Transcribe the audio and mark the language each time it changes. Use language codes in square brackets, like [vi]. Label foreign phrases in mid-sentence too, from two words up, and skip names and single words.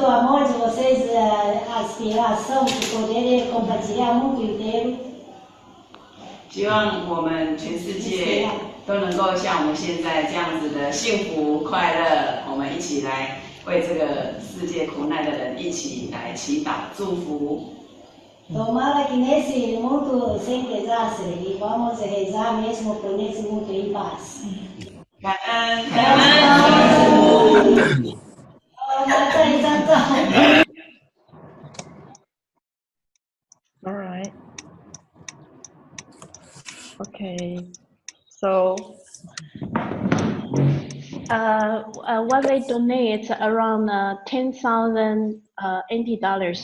[zh] 希望我们全世界都能够像我们现在这样子的幸福快乐，我们一起来为这个世界苦难的人一起来祈祷祝福。 [pt] Tomara que nesse mundo sem desastre vamos rezar mesmo por nesse mundo em paz. [zh] 感恩，感恩。再一张照。 [en] All right. Okay. So. What they donate is around 10,000 NT dollars.